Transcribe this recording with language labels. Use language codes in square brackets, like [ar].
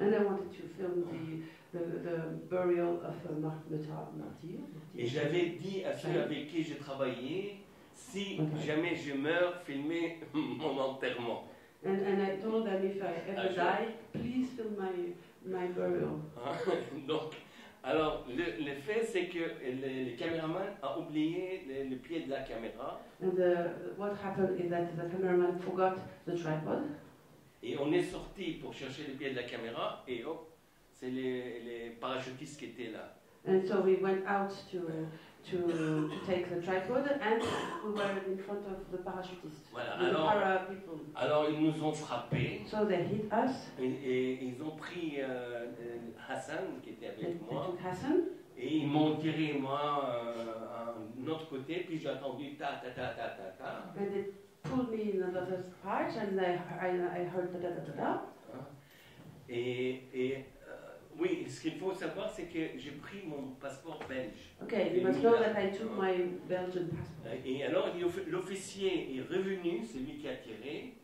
[en] And I wanted to film the burial of a martyr. [fr] Et j'avais dit à ceux avec qui j'ai travaillé, si jamais je meurs, filmez mon enterrement. [en] And I told them if I ever die, please film my burial. [fr] Donc, alors, le fait, c'est que le caméraman a oublié le pied de la caméra. [en] And what happened is that the cameraman forgot the tripod. [fr] Et on est sorti pour chercher le pied de la caméra, et hop, C'est les parachutistes qui étaient là. [en] And so we went out to take the tripod, and we were in front of the parachutists, [fr] Voilà. [en] the para people. [fr] Alors ils nous ont frappés [en] So they hit us. [fr] et ils ont pris Hassan qui était [en] They [fr] avec moi [en] took Hassan, [fr] et ils m'ont tiré moi à un autre côté, puis j'ai entendu ta ta ta ta ta ta. [en] and they pulled me in another part, and I heard da da da da da. Hein. [fr] Et oui, ce qu'il faut savoir, c'est que j'ai pris mon passeport belge. [en] Okay, you must know that I took my Belgian passport. [fr] Et alors, l'officier est revenu, c'est lui qui a tiré,